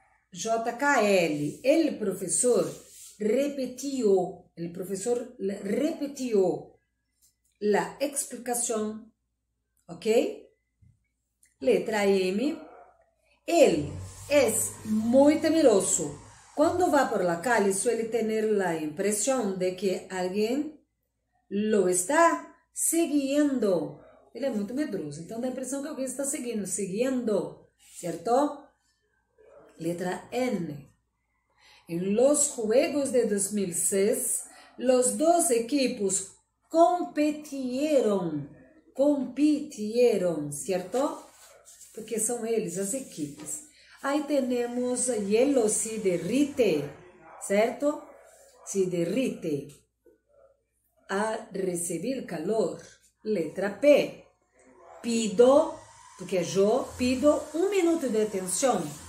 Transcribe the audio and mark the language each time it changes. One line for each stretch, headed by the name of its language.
Portuguese: JKL, el professor repetiu la explicação, ok? Letra M, ele é muito temeroso.
Spanish: Quando va por la calle suele tener la impresión de que alguien lo está seguindo.
Portuguese: Ele é muito medroso, então dá a impressão que alguém está seguindo, certo? Letra N.
Spanish: En los Juegos de 2006, los dos equipos compitieron,
Portuguese: certo? Porque são eles, as equipes. Aí temos
Spanish: hielo se derrite,
Portuguese: certo?
Spanish: Se derrite.
Portuguese: A receber calor. Letra P. Pido, porque eu pido 1 minuto de atenção.